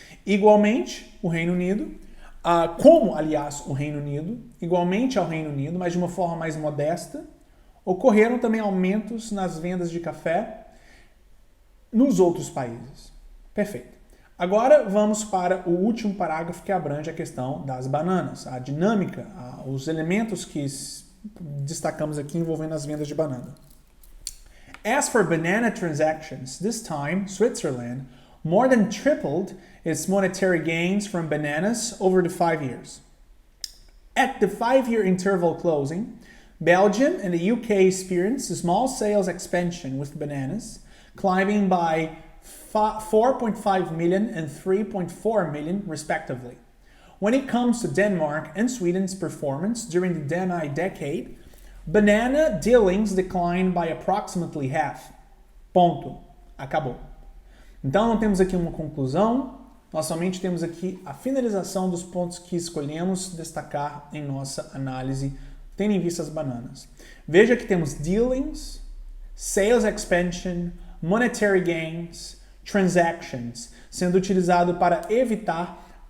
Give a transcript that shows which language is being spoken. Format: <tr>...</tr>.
<pt>Igualmente, o Reino Unido, como, aliás, o Reino Unido, igualmente ao Reino Unido, mas de uma forma mais modesta, ocorreram também aumentos nas vendas de café nos outros países. Perfeito. Agora vamos para o último parágrafo que abrange a questão das bananas, a dinâmica, os elementos que destacamos aqui envolvendo as vendas de banana.</pt> <en>As for banana transactions, this time Switzerland more than tripled its monetary gains from bananas over the 5 years. At the 5-year interval closing, Belgium and the UK experienced a small sales expansion with bananas, climbing by 4.5 million and 3.4 million respectively. When it comes to Denmark and Sweden's performance during the Deni decade, banana dealings declined by approximately half.</en> <pt>Ponto. Acabou. Então não temos aqui uma conclusão, nós somente temos aqui a finalização dos pontos que escolhemos destacar em nossa análise, tendo em vista as bananas. Veja que temos</pt> <en>dealings, sales expansion, monetary gains, transactions,</en> <pt>sendo utilizado para evitar</pt>